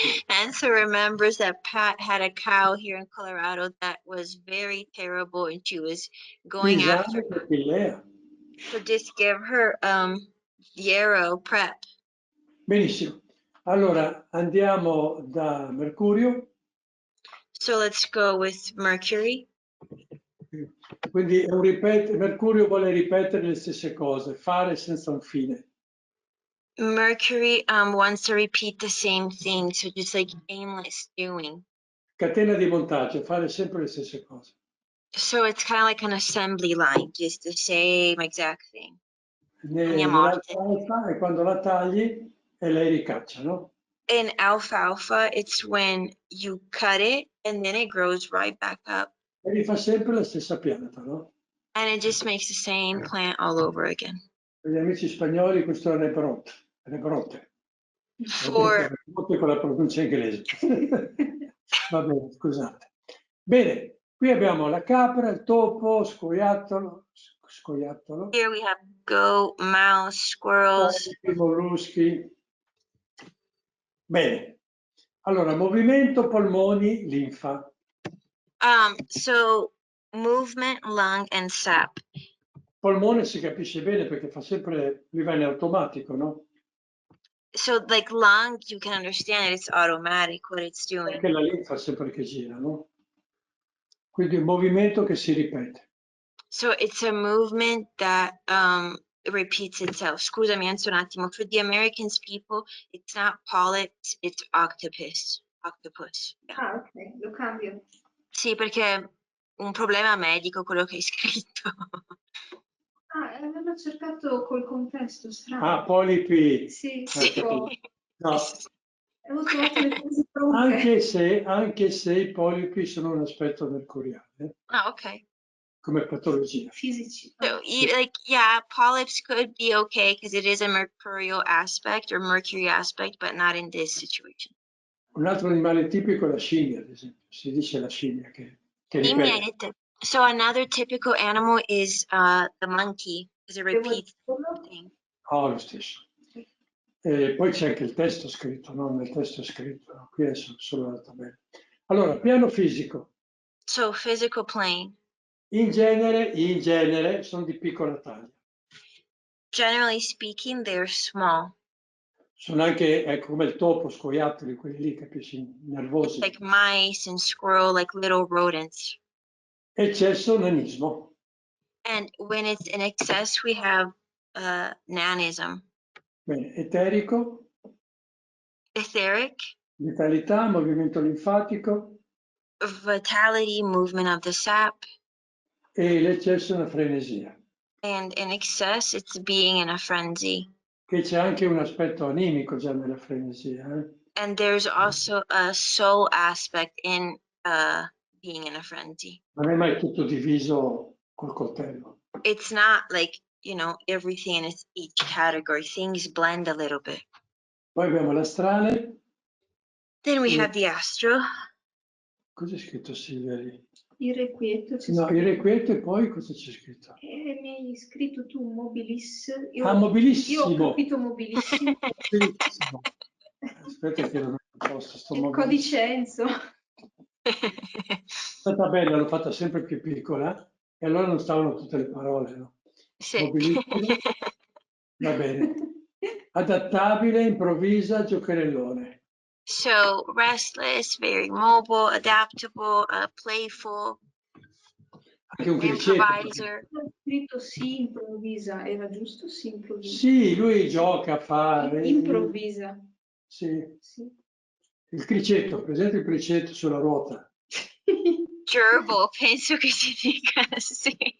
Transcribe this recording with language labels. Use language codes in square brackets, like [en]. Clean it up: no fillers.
[en] Enzo remembers that Pat had a cow here in Colorado that was very terrible, and she was going after her. So just give her yarrow prep. [it] Benissimo. Allora andiamo da Mercurio. [en] So let's go with Mercury. [it] Quindi Mercurio vuole ripetere le stesse cose, fare senza un fine. [en] Mercury wants to repeat the same thing, so just like aimless doing. [it] Catena di montaggio, fare sempre le stesse cose. [en] So it's kind of like an assembly line, just the same exact thing. [it] Nell'alfalfa è quando la tagli e lei ricaccia, no? [en] In alfalfa, it's when you cut it and then it grows right back up. [it] E rifà sempre la stessa pianta, no? [en] And it just makes the same plant all over again. [it] Per gli amici spagnoli questo è rebrote. [en] For [it] Con la pronuncia inglese. Va bene, scusate. Bene, qui abbiamo la capra, il topo, scoiattolo. [en] Here we have goat, mouse, squirrels. [it] Molluschi. Bene. Allora, movimento, polmoni, linfa. [en] So movement, lung, and sap. [it] Polmone si capisce bene perché fa sempre, lui va in automatico, no? [en] So like lung, you can understand it, it's automatic what it's doing. [it] Perché la linfa sempre che gira, no? Quindi un movimento che si ripete. [en] So it's a movement that repeats itself. [it] Scusami, Enzo, un attimo. [en] For the Americans people, it's not polyps, it's octopus. Octopus. Yeah. [it] Ah, ok, lo cambio. Sì, perché è un problema medico quello che hai scritto. Ah, avevo cercato col contesto, strano. Ah, polipi. Sì, Sì. No. Avevo trovato le cose pronte. Anche se i polipi sono un aspetto mercuriale. Ah, ok. Come patologia. Fisici. [en] So, like, yeah, polyps could be okay because it is a mercurial aspect or mercury aspect, but not in this situation. [it] Un altro animale tipico è la scimmia, ad esempio. Si dice la scimmia che ripete. [en] So another typical animal is the monkey, because it repeats the thing. [it] Oh, lo stesso. E poi c'è anche il testo scritto, no? Nel testo è scritto, no? Qui è solo la tabella. Allora, piano fisico. [en] So physical plane. [it] In genere sono di piccola taglia. [en] Generally speaking, they're small. [it] Sono anche come il topo, scoiattoli, quelli lì, capisci, nervosi. [en] It's like mice and squirrel, like little rodents. [it] Eccesso, nanismo. [en] And when it's in excess, we have nanism. [it] Bene, eterico. [en] Etheric. [it] Vitalità, movimento linfatico. [en] Vitality, movement of the sap. [it] E l'eccesso è una frenesia. [en] And in excess, it's being in a frenzy. [it] Che c'è anche un aspetto animico già nella frenesia. [en] And there's also a soul aspect in being in a frenzy. [it] Non è mai tutto diviso col coltello. [en] It's not like, you know, everything in each category. Things blend a little bit. [it] Poi abbiamo l'astrale. [en] Then we have the astro. [it] Cosa è scritto Silvia lì? Irrequieto. No, irrequieto e poi cosa c'è scritto? Mi hai scritto tu mobilis. Mobilissimo. Io ho capito mobilissimo. Mobilissimo. Aspetta che non ho posto sto Il codice Enzo. Questa tabella l'ho fatta sempre più piccola e allora non stavano tutte le parole, no? Sì. Mobilissimo. Va bene. Adattabile, improvvisa, giocherellone. [en] So restless, very mobile, adaptable, playful, [it] Anche un criceto. [en] improviser. [it] Ho scritto sì, improvvisa, era giusto? Sì, improvvisa. Sì, lui gioca, fa. Improvvisa. Sì. Il criceto, presente il criceto sulla ruota. Gerbil, penso che si dica, sì.